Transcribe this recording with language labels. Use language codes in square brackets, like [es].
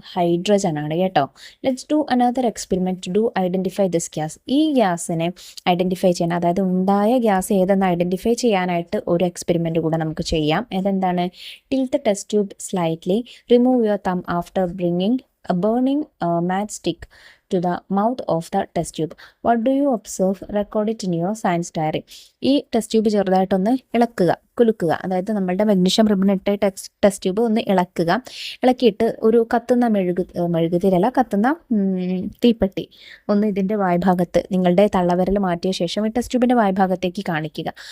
[ml] Hydrogen ആണ് കേട്ടോ. [en] Let's do another experiment to identify this gas. [ml] ഈ ഗ്യാസിനെ ഐഡൻറ്റിഫൈ ചെയ്യാൻ, അതായത് ഉണ്ടായ ഗ്യാസ് ഏതെന്ന് ഐഡൻറ്റിഫൈ ചെയ്യാനായിട്ട് ഒരു എക്സ്പെരിമെൻറ്റ് കൂടെ നമുക്ക് ചെയ്യാം. അതെന്താണ്? [en] Tilt the test tube slightly, remove your thumb after bringing a burning matchstick to the mouth of the test tube. What do you observe? Record it in your science diary. [ml] ഈ test tube ചെറുതായിട്ടൊന്ന് ഇളക്കുക. കുലുക്കുക, അതായത് നമ്മളുടെ magnesium ribbon ഇട്ട് test tube ഒന്ന് ഇളക്കിയിട്ട് ഒരു കത്തുന്ന മെഴുകുതിരല്ല, കത്തുന്ന തീപ്പെട്ടി ഒന്ന് ഇതിൻ്റെ വായ്ഭാഗത്ത് നിങ്ങളുടെ തള്ളവിരൽ മാറ്റിയ ശേഷം ഈ ടെസ്റ്റ് ട്യൂബിൻ്റെ വായ്ഭാഗത്തേക്ക് കാണിക്കുക.